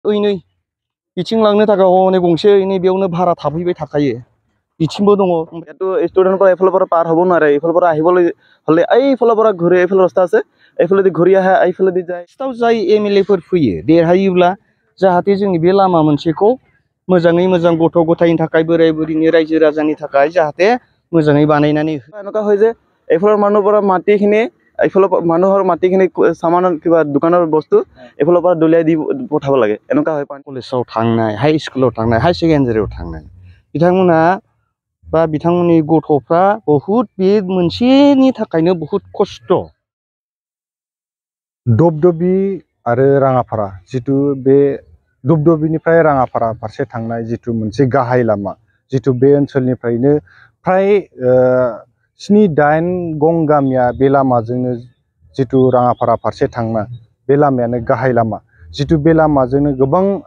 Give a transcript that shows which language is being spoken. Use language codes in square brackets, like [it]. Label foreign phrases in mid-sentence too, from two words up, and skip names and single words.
[brx] ओइनै बिथिं लांनो थाखाय हनै गंसे ओइनै बेयावनो भारा थाफैबाय थाखायो बिथिंबो दङ एतु स्टुडेन्टफोरा एफालफोरा पार हबो नारे एफालफोरा [as] আহিবলৈ হলে এইফালफोरा ঘুরে এইফাল রাস্তা আছে এইফালেদি ঘুরি আহে এইফালেদি যায় [brx] स्टाव जाय एमएलएफोर फैयो देरहायोब्ला जाहाथे जोंनि बे लामा मोनसेखौ मोजाङै मोजां गथ' गथायनि थाखाय बोराय बुरिनि रायजो राजानि थाखाय जाहाथे मोजाङै बानायनानै [as] এনেকা হয় যে এইফালৰ মানুহৰ মাটিখিনি এইফালৰ মানুহৰ মাটিখিনি সামান কিবা দোকানৰ বস্তু এইফালৰ পৰা দলিয়াই দি পঠাব লাগে এনেকা হয় [brx] কলেজआव थांनाय [en] high school [brx] थांनाय [en] high secondary [brx] थांनाय बिथांमोना बा बिथांमोननि गथ'फ्रा बहुत बे मोनसेनि थाखायनो बहुत खस्थ' दबदबी आरो राङापारा जितु बे दबदबीनिफ्राय राङापारा फारसे थांनाय जितु मोनसे गाहाय लामा जितु बे ओनसोलनिफ्रायनो फ्राय 7-8 गं गामिया बे लामाजोंनो जितु राङापारा फारसे थांना बे लामायानो गाहाय लामा जितु बे लामाजोंनो गोबां